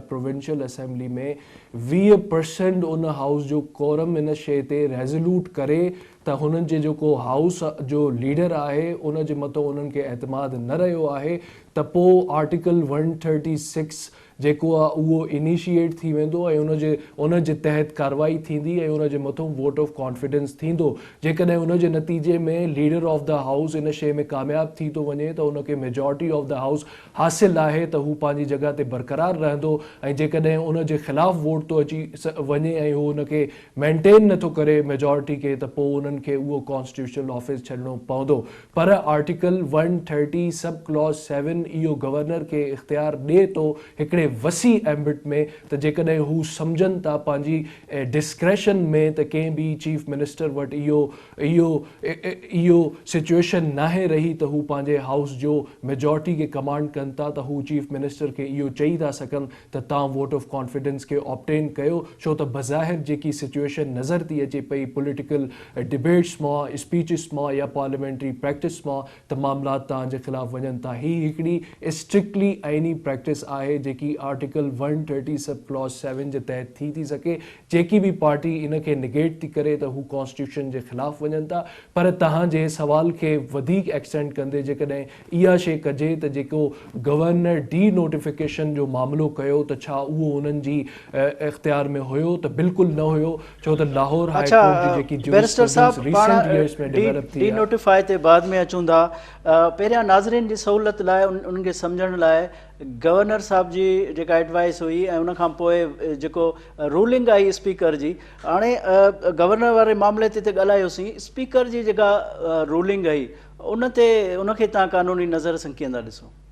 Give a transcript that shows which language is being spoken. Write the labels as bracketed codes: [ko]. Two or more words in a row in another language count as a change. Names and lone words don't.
[en] provincial assembly [sd] में 20% उन हाउस जो कोरम इन शइ ते रेज़ोल्यूट करे त हुननि जे जेको हाउस जो लीडर आहे उन जे मथां उन्हनि खे एतमाद न रहियो आहे त पोइ आर्टिकल 136 जेको आहे उहो इनिशिएट थी वेंदो ऐं उन जे तहत कार्रवाई थींदी ऐं उन जे मथां [en] vote of confidence [sd] थींदो। जेकॾहिं उन जे नतीजे में [en] leader of the house [sd] इन शइ में कामयाबु थी थो वञे त उनखे [en] majority of the house [sd] हासिलु आहे त हू पंहिंजी जॻह ते बरक़रार रहंदो, ऐं जेकॾहिं उन जे ख़िलाफ़ु वोट थो अची वञे ऐं हू उनखे मेंटेन नथो करे मेजॉरिटी खे त पोइ उन्हनि खे उहो [en] constitutional office [sd] छॾिणो पवंदो। पर [en] article 130 sub clause 7 [sd] इहो गवर्नर खे इख्तियार ॾिए थो हिकिड़े वसी एम्बिट में त जेकॾहिं हू सम्झनि था पंहिंजी डिस्क्रेशन में त कंहिं बि [en] chief minister [sd] वटि इहो सिचुएशन नाहे रही त हू पंहिंजे हाउस जो मेजॉरिटी खे कमांड कनि था त हू [en] chief minister [sd] खे इहो चई था सघनि त तव्हां [en] vote of confidence [sd] खे ऑब्टेन कयो, छो त बज़ाहिर जेकी सिचुएशन नज़र थी अचे पई [en] political debates [sd] मां, स्पीचिस मां या [en] parliamentary practice [sd] मां त मामला तव्हांजे ख़िलाफ़ु वञनि था। ही हिकिड़ी स्ट्रिक्टली आइनी प्रैक्टिस आहे जेकी [en] article 130 sub clause 7 [sd] जे तहत थी सके। जेकी बि पार्टी इन खे निगेट थी करे त हू कॉन्स्टिट्यूशन जे ख़िलाफ़ु वञनि था। पर तव्हांजे सवाल खे वधीक एक्सटेंड कंदे जेकॾहिं इहा शइ कजे त जेको गवर्नर [en] de notification [sd] जो मामिलो कयो त छा उहो उन्हनि जी इख्तियार में हुयो त बिल्कुलु न हुयो, छो त लाहौर हाई कोर्ट जी जेकी बैरिस्टर साहब [en] recent years [sd] में डेवलप थी [en] de notify [sd] ते बाद में अचूं था। पहिरियां नाज़रीन जी सहूलियत लाइ उन्हनि खे सम्झण लाइ गवर्नर साहब जी जेका एडवाइस हुई ऐं उन खां पोइ जेको रूलिंग आई स्पीकर जी, हाणे गवर्नर वारे मामले ते ॻाल्हायोसीं, स्पीकर जी जेका रूलिंग आई उनखे तव्हां क़ानूनी नज़र सां कीअं था ॾिसो?